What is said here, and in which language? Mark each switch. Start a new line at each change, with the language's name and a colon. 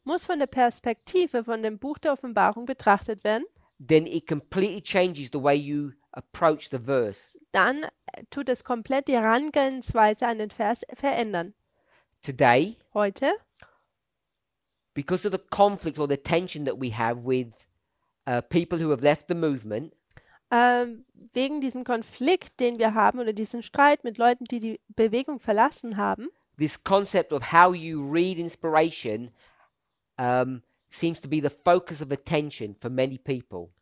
German: muss von der Perspektive von dem Buch der Offenbarung betrachtet werden,
English: then it completely changes the way you approach the verse.
German: dann tut es komplett die Herangehensweise an den Vers verändern.
English: Today,
German: Heute,
English: because of the conflict or the tension that we have with people who have left the movement,
German: wegen diesem Konflikt, den wir haben, oder diesen Streit mit Leuten, die die Bewegung verlassen haben,
English: this concept of how you read inspiration seems to be the focus of attention for many people.